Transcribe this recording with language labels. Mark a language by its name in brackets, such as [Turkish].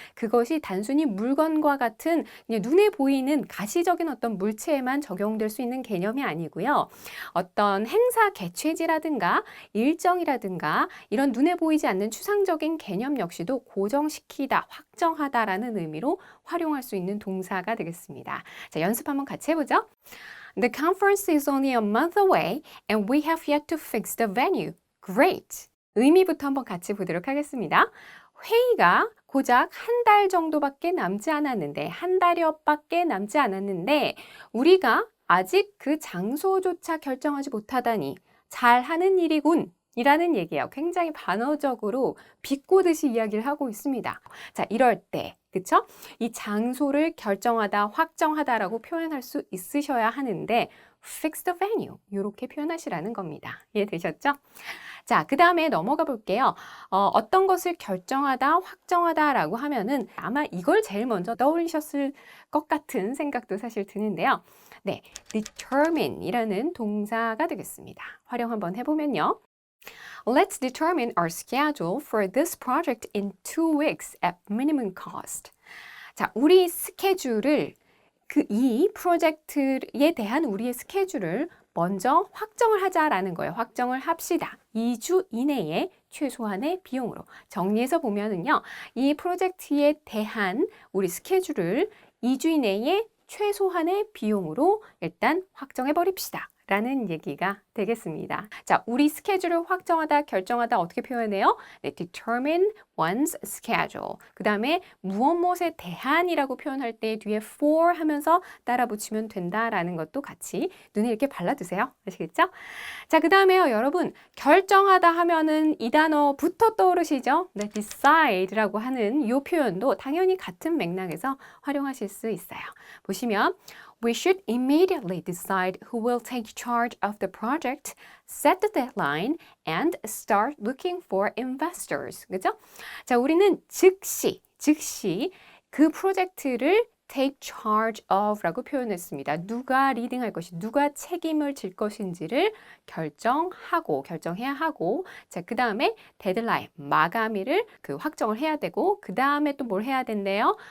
[Korean] 그것이 단순히 물건과 같은 그냥 눈에 보이는 가시적인 어떤 물체에만 적용될 수 있는 개념이 아니고요. 어떤 행사 개최지라든가 일정이라든가 이런 눈에 보이지 않는 추상적인 개념 역시도 고정시키다, 확정하다라는 의미로 활용할 수 있는 동사가 되겠습니다. 자, 연습 한번 같이 해보죠. [English] The conference is only a month away and we have yet to fix the venue. Great! [Korean] 의미부터 한번 같이 보도록 하겠습니다. 회의가 고작 한 달 정도밖에 남지 않았는데, 한 달여밖에 남지 않았는데, 우리가 아직 그 장소조차 결정하지 못하다니 잘하는 일이군. 이라는 얘기예요. 굉장히 반어적으로 비꼬듯이 이야기를 하고 있습니다. 자, 이럴 때, 그쵸? 이 장소를 결정하다, 확정하다라고 표현할 수 있으셔야 하는데, [English] fix the venue. [Korean] 이렇게 표현하시라는 겁니다. 이해되셨죠? 자, 그 다음에 넘어가 볼게요. 어떤 것을 결정하다, 확정하다라고 하면은 아마 이걸 제일 먼저 떠올리셨을 것 같은 생각도 사실 드는데요. 네, determine이라는 동사가 되겠습니다. 활용 한번 해보면요. [English] Let's determine our schedule for this project in 2 weeks at minimum cost. [Korean] 자, 우리 스케줄을 이 프로젝트에 대한 우리의 스케줄을 먼저 확정을 하자라는 거예요. 확정을 합시다. 2주 이내에 최소한의 비용으로. 정리해서 보면은요. 이 프로젝트에 대한 우리 스케줄을 2주 이내에 최소한의 비용으로 일단 확정해 버립시다. 라는 얘기가 되겠습니다. 자, 우리 스케줄을 확정하다, 결정하다 어떻게 표현해요? [English] 네, determine one's schedule. [Korean] 그 다음에 무엇에 대한이라고 표현할 때 뒤에 for 하면서 따라 붙이면 된다라는 것도 같이 눈에 이렇게 발라두세요. 아시겠죠? 자, 그 다음에요, 여러분. 결정하다 하면은 이 단어부터 떠오르시죠? 네, decide라고 하는 이 표현도 당연히 같은 맥락에서 활용하실 수 있어요. 보시면 [English] We should immediately decide who will take charge of the project, set the deadline, and start looking for investors. [Korean] 그죠? 자, 우리는 즉시 그 프로젝트를 [English] take charge of [Korean] 라고 표현했습니다. 누가 리딩할 것이, 누가 책임을 질 것인지를 결정해야 하고, 자, 그 다음에 데드라인, 마감일을 확정을 해야 되고, 그 다음에 또 뭘 해야 된대요?